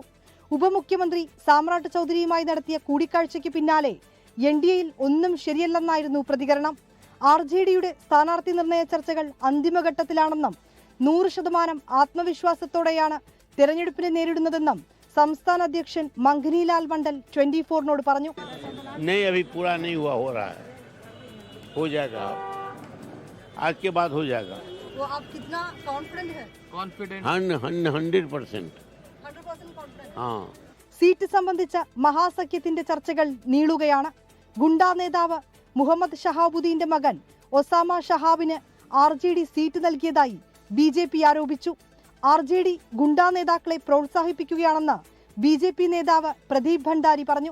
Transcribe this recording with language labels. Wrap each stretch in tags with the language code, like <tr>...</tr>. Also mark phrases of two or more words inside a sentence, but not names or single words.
<ml>ഉപമുഖ്യമന്ത്രി സാമ്രാട്ട് ചൌധരിയുമായി നടത്തിയ കൂടിക്കാഴ്ചയ്ക്ക് പിന്നാലെ NDAയിൽ ഒന്നും ശരിയല്ലെന്നായിരുന്നു പ്രതികരണം. RJDയുടെ സ്ഥാനാർത്ഥി നിർണയ ചർച്ചകൾ അന്തിമഘട്ടത്തിലാണെന്നും 100% ആത്മവിശ്വാസത്തോടെയാണ് തെരഞ്ഞെടുപ്പിനെ നേരിടുന്നതെന്നും സംസ്ഥാന അധ്യക്ഷൻ മംഗനിലാൽ മണ്ഡൽ 24നോട് പറഞ്ഞു.</ml> <hi>आज के बाद हो जाएगा। वो आप कितना कॉन्फिडेंट है? कॉन्फिडेंट 100% हाँ.</hi> <ml>സീറ്റ് സംബന്ധിച്ച മഹാസഖ്യത്തിന്റെ ചർച്ചകൾ നീളുകയാണ്. ഗുണ്ടാ നേതാവ് മുഹമ്മദ് ഷഹാബുദ്ദീന്റെ മകൻ ഒസാമ ഷഹാബിന് RJD സീറ്റ് നൽകിയതായി BJP ആരോപിച്ചു. RJD ഗുണ്ടാ നേതാക്കളെ പ്രോത്സാഹിപ്പിക്കുകയാണെന്ന് BJP നേതാവ് പ്രദീപ് ഭണ്ഡാരി പറഞ്ഞു.</ml>